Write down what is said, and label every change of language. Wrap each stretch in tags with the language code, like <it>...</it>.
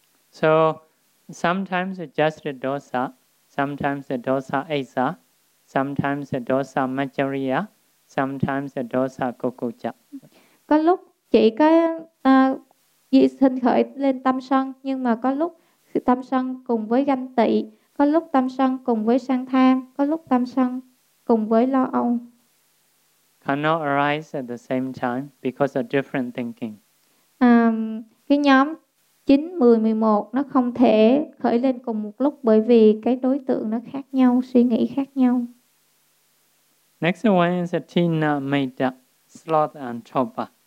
<en>So, sometimes just the dosa, sometimes the dosa asa, sometimes the dosa macharya, sometimes the dosa kukucha.</en> <vi>Có lúc chỉ có dị sinh khởi lên tâm sân, nhưng mà có lúc tâm sân cùng với ganh tị, có lúc tâm sân cùng với sang tham, có lúc tâm sân cùng với lo âu.</vi> <en>Cannot arise at the same time because of different thinking.</en> <vi>Cái nhóm 9, 10, 11 nó không thể khởi lên cùng một lúc bởi vì cái đối tượng nó khác nhau, suy nghĩ khác nhau.</vi> <en>Next one is a Tina Maita, Sloth and Chopa.</en>